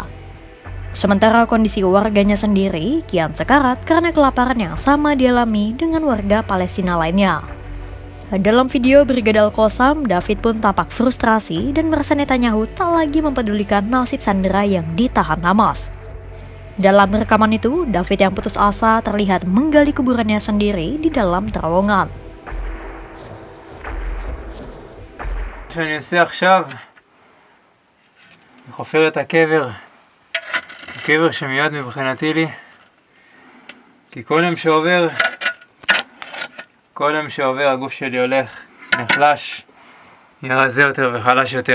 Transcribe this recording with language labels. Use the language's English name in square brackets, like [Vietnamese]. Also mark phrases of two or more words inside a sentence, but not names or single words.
[Indonesian] Sementara kondisi warganya sendiri kian sekarat karena kelaparan yang sama dialami dengan warga Palestina lainnya. Dalam video Brigade Al-Qassam, David pun tampak frustrasi dan merasa Netanyahu tak lagi mempedulikan nasib sandera yang ditahan Hamas. Dalam rekaman itu, David yang putus asa terlihat menggali kuburannya sendiri di dalam terowongan. [Hebrew] שאני עושה עכשיו, אני חופר את הקבר שמיועד מבחינתי לי, כי כל יום שעובר הגוף שלי הולך, נחלש, נהיה רזה יותר וחלש יותר.